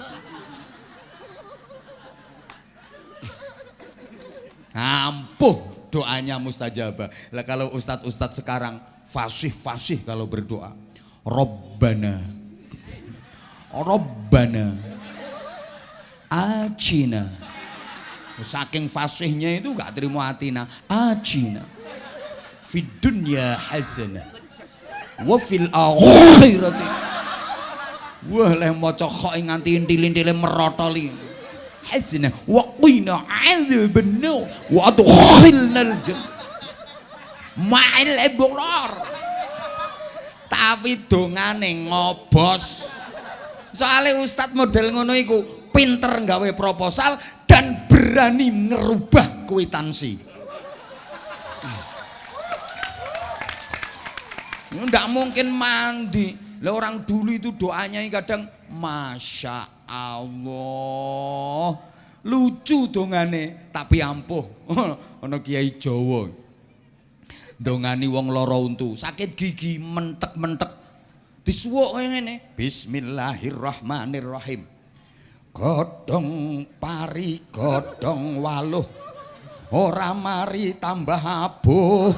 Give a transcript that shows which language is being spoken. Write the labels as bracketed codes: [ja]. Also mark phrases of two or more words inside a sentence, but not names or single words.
[id] Ampuh doanya mustajabah. Lah kalau ustadz-ustadz sekarang fasih kalau berdoa. [ar] ربنا آتنا. [id] Saking fasihnya itu gak terima atina. [ar] آتنا في الدنيا حسنة وفي الآخرة. [jv] Wah leh maca kok nganti intil-intile merotoli. [ar] حسنة وقنا عذاب النار وأدخلنا الجنة مع الأبرار. [jv] Tapi dongane ngobos. Soalnya ustadz model ngono iku pinter nggawe proposal dan berani ngerubah kwitansi. [id] Nggak mungkin mandi. Lah orang dulu itu doanya kadang [ar] ما شاء الله [id] lucu dongane tapi ampuh. [jv] Ono kiai Jawa dongani wong lara untu sakit gigi mentek-mentek disuwuk ngene Bismillahirrahmanirrahim. Godhong pari godhong waluh ora mari tambah abuh.